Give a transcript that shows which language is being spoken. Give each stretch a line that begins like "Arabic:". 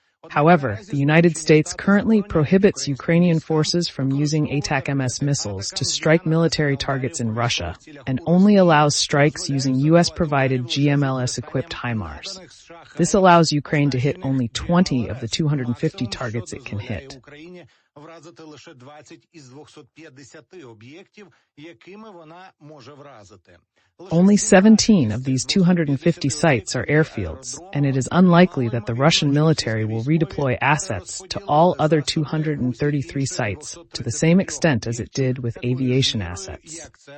English: However, the United States currently prohibits Ukrainian forces from using ATACMS missiles to strike military targets in Russia and only allows strikes using U.S.-provided GMLS-equipped HIMARS. This allows Ukraine to hit only 20 of the 250 targets it can hit.
Ukrainian: Вразити лише 20 із 250 об'єктів, якими вона може вразити.
English: Only 17 of these 250 sites are airfields, and it is unlikely that the Russian military will redeploy assets to all other 233 sites to the same extent as it did with aviation assets.